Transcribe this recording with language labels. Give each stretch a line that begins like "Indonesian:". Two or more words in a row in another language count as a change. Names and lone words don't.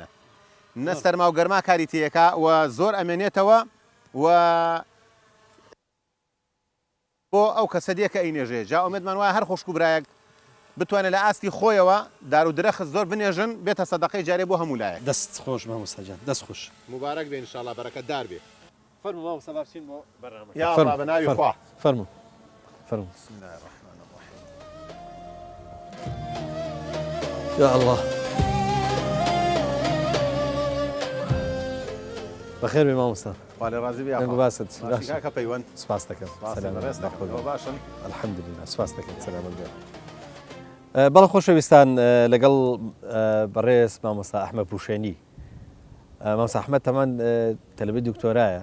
Central Kurdish: نە سەرما و گەرما کاری تێیەکە و زۆر ئەمێنێتەوە و بۆ ئەو کەسە دێکە ئەینێژێ. جا ئومێدمان وایە هەر خۆشک و برایەک بتوانێت لە ئاستی خۆیەوە دار و درەخت زۆر بنێژن، بێتە سەدەقەی جارێ بۆ هەموو لایەک. دەست خۆش مامۆستا جان، دەست خۆش. مبارەک بێ ئینشاءڵڵا، بەرەکەتدار بێ. فەرموو مامۆستا با بچین بۆ بەرنامە.
Arabic: یا ئەڵڵا
Central Kurdish: بەناوی خوا. فەرموو.
Arabic: بسم الله الرحمن الرحیم. يا الله.
Central Kurdish: بخير بمامۆستا. والێ ڕازی بێ. باست کاکە پەیوەند. سپاس دەکەم. باشن. الحەمدولله. سپاس دەکەم. سەلامت بێ. بەڵێ خۆشەویستان، لەگەڵ بەڕێز مامۆستا ئەحمەد بوشێنی. مامۆستا ئەحمەد تەمان تەلەبەی دکتۆرایە.